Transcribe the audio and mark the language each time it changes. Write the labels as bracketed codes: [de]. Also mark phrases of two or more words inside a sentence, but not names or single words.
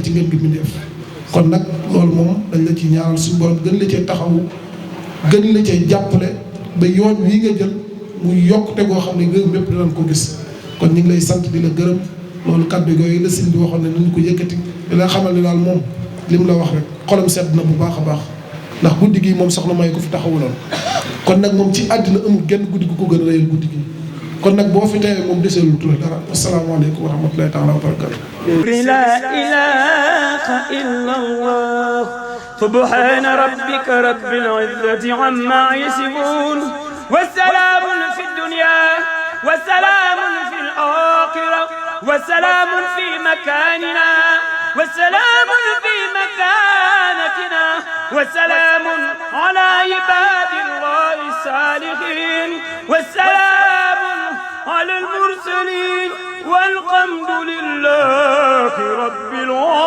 [wo] ci ngeen gi mu def kon nag loolu moom dañ la ci ñaanal suñu borom gën la cee taxawu gën la cee jàppale ba yoon wi nga jël muy yokkute goo xam ne réew mépp dinañ ko gis kon ñu ngi lay sant di la gërëm loolu kàddu yooyu la sëñ bi waxoon ne nañu ko yëkkati di la xamal ne daal moom li mu la wax rek xolam sedd na bu baax a baax ndax guddi gi moom soxna may ko fi taxawuloon kon nag moom ci àddina amul genn guddi gu ko gën a rëyal guddi gi kon nag boo fi teewee moom deseelul tur dara [ar] السلام عليكم ورحمة الله تعالى وبركاته لا إله إلا الله سبحان ربك رب العزة عما يصفون وسلام في الدنيا وسلام في الآخرة وسلام في مكاننا وسلام في مكانتنا وسلام على عباد الله الصالحين وسلام على المرسلين والحمد لله رب العالمين